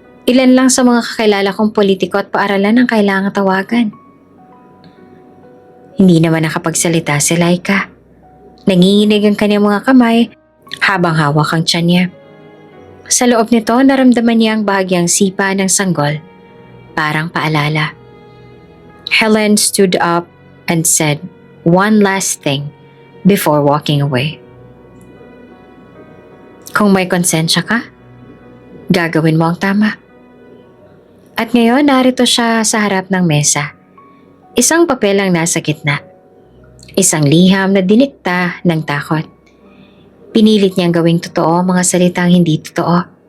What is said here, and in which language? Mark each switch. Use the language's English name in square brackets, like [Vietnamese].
[Filipino] Ilan lang sa mga kakilala kong politiko at paaralan ang kailangang tawagan." Hindi naman nakapagsalita si Laika. Nanginginig ang kanyang mga kamay habang hawak ang tiyan niya. Sa loob nito, naramdaman niya ang bahagyang sipa ng sanggol, parang paalala. [English] Helen stood up and said one last thing before walking away. [Filipino] "Kung may konsensya ka, gagawin mo ang tama." At ngayon, narito siya sa harap ng mesa. Isang papel ang nasa gitna. Isang liham na dinikta ng takot. Pinilit niyang gawing totoo ang mga salitang hindi totoo.